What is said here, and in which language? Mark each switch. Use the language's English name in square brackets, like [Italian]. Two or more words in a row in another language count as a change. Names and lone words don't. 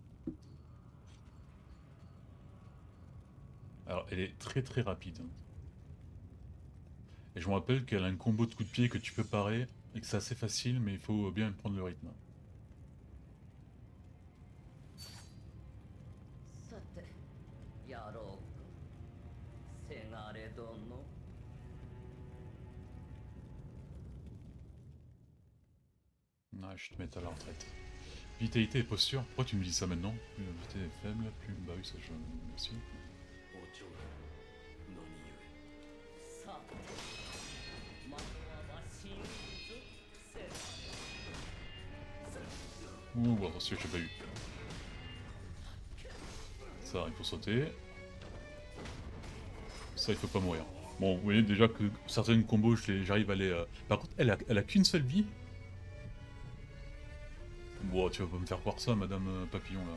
[French] Alors, elle est très très rapide. Et je me rappelle qu'elle a un combo de coups de pied que tu peux parer, et que c'est assez facile, mais il faut bien prendre le rythme. [Japanese] さてやろうかせがれ殿。 [French] Ouais, je te mets à la retraite. Vitalité et posture, pourquoi tu me dis ça maintenant? Plus la vitalité est faible, plus... Bah oui, ça je... Merci. [Japanese] お嬢何故さてまずは真実せがれ。 [French] Ouh, attention, j'ai pas eu. Ça, il faut sauter. Ça, il faut pas mourir. Bon, vous voyez déjà que certaines combos, j'arrive à les... Par contre, elle a qu'une seule vie. Bon, tu vas pas me faire croire ça, madame Papillon, là.